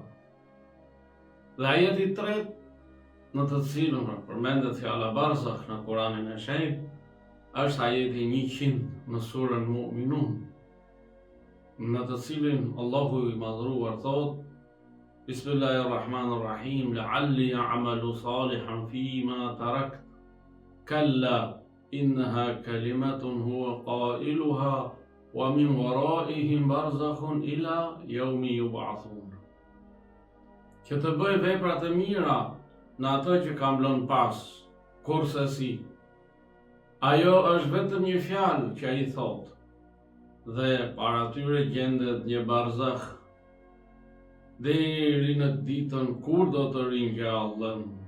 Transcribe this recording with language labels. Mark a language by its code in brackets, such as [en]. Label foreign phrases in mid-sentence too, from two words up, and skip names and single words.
[sq] Dhe ajeti i tretë në të cilën përmendet fjala barzakh në Kuranin e Shenjtë është ajeti 100 në surën Mu'minun, në të cilin Allahu i madhruar thot: [ar] Bismillahirrahmanirrahim. لعلي أعمل صالحا فيما تركت كلا إنها كلمة هو قائلها ومن ورائهم برزخ إلى يوم يبعثون. [sq] Që të bëj vepra të mira në atë që kam lënë pas, kurse si ajo është vetëm një fjalë që ai thot, dhe para tyre gjendet një barzakh deri në ditën kur do të ringjallën.